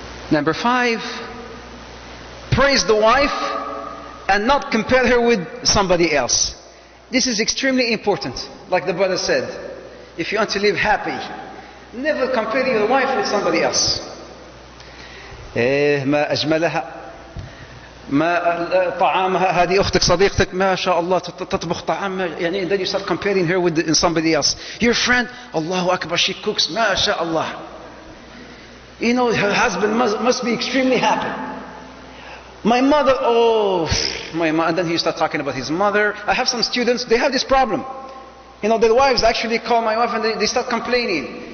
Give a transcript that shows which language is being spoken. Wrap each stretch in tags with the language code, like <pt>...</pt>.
<en>Number 5, praise the wife and not compare her with somebody else. This is extremely important. Like the brother said, if you want to live happy, never compare your wife with somebody else.</en> <ar>ما أجملها ما طعامها هذه أختك صديقتك ما شاء الله تطبخ طعام يعني,</ar> <en>and then you start comparing her with somebody else. Your friend, Allahu Akbar, she cooks ما شاء الله. Her husband must be extremely happy. My mother, my mother, and then he start talking about his mother. I have some students, they have this problem. Their wives actually call my wife and they start complaining.</en>